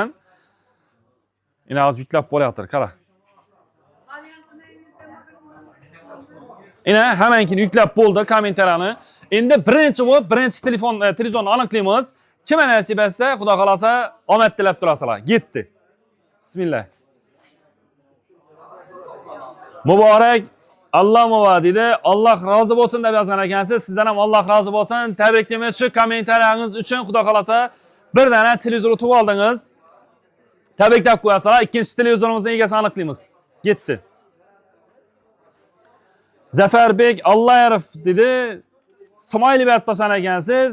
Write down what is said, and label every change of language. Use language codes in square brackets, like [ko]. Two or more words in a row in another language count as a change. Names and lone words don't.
[uz] Yana hozir yuklab bo'layotir, qara. Yana hammankini yuklab bo'ldi kommentariyani. Endi birinchi telefonni aniqlaymiz. Kim nasib etsa, Xudo xolasa omad tilab turasizlar. Ketdi. Bismillah. Muborak Allah muvadidi, Allah razı olsun deb yozgan ekansiz. Sizdan ham Allah razı olsun. Tabriklayman shu kommentariyangiz uchun. Xudo xolasa bir dana televizor tutib oldingiz. Tabriklab qo'yasizlar. Ikkinchi televizorimizni egasini aniqlaymiz. Ketdi. Zafarbek Allayarov dedi. Smiley berib tashlagan ekansiz.